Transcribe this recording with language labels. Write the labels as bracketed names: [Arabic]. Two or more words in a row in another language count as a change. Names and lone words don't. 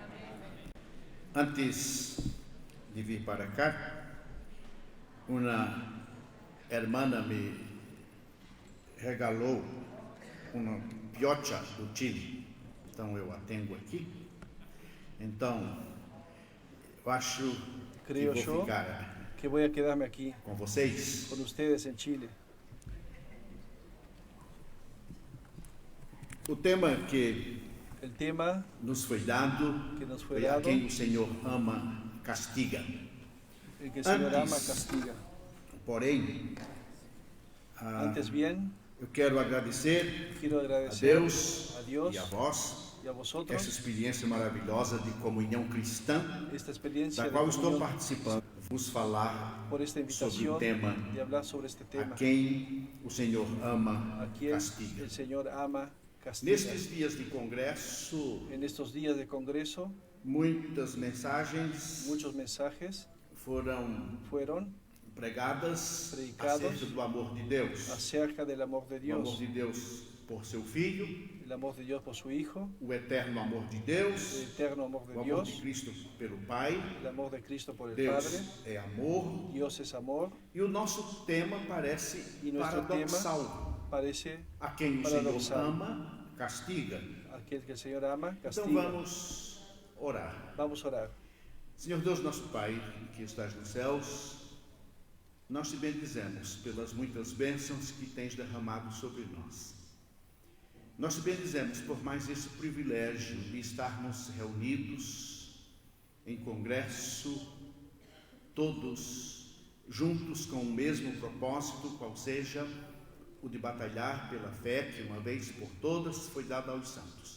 [Portuguese] Antes de vir para cá, uma hermana me regalou uma piocha do Chile. Então eu a tenho aqui. Então, eu acho que vou ficar [Spanish] que voy a quedarme aquí [Portuguese] com vocês, [Spanish] con ustedes en Chile. [Portuguese] O tema que [Spanish] El tema [Portuguese] nos foi dado [Spanish] que nos fue [Portuguese] foi a [Spanish] dado, [Portuguese] quem o Senhor ama, castiga. [Spanish] el que el Señor ama, Antes, castiga. [Portuguese] Porém, [Spanish] Antes bien, [Portuguese] eu quero agradecer [Spanish] quiero [Portuguese] a [Spanish] agradecer [Portuguese] Deus [Spanish] a Dios [Portuguese] e a vós [Spanish] y a [Portuguese] essa [Spanish] vosotros [Portuguese] experiência maravilhosa de comunhão cristã, [Spanish] esta experiencia [Portuguese] da [Spanish] de [Portuguese] qual estou [Spanish] comunión, [Portuguese] participando, vos falar [Spanish] por esta [Portuguese] sobre o [Spanish] invitación [Portuguese] tema [Spanish] de hablar sobre este [Portuguese] a [Spanish] tema. [Portuguese] quem o Senhor ama, [Spanish] A quien [Portuguese] castiga. [Spanish] el Señor ama, castiga. [Portuguese] Nestes dias de congresso, [Spanish] En estos días de congreso, [Portuguese] muitas mensagens [Spanish] muchos mensajes [Portuguese] foram [Spanish] fueron [Portuguese] pregadas [Spanish] predicados [Portuguese] acerca do amor de Deus. [Spanish] acerca del amor de [Portuguese] O amor [Spanish] Dios, [Portuguese] de Deus por seu Filho, [Spanish] el amor de Dios por su Hijo, [Portuguese] o eterno amor de [Spanish] el [Portuguese] Deus, [Spanish] eterno amor de [Portuguese] o amor de [Spanish] Dios, [Portuguese] Cristo pelo Pai. [Spanish] el amor de Cristo por el [Portuguese] Deus [Spanish] Padre. [Portuguese] é amor. [Spanish] Dios es amor, [Portuguese] E o nosso tema parece [Spanish] y nuestro [Portuguese] paradoxal. [Spanish] parece [Portuguese] A quem o [Spanish] paradoxal. [Portuguese] Senhor ama, castiga. [Spanish] aquel que el Señor ama, [Portuguese] Então [Spanish] castiga. [Portuguese] vamos orar. [Spanish] Vamos a orar. [Portuguese] Senhor Deus, nosso Pai, que estás nos céus, nós te bendizemos pelas muitas bênçãos que tens derramado sobre nós. Nós te bendizemos por mais esse privilégio de estarmos reunidos em congresso, todos juntos com o mesmo propósito, qual seja o de batalhar pela fé que uma vez por todas foi dada aos santos.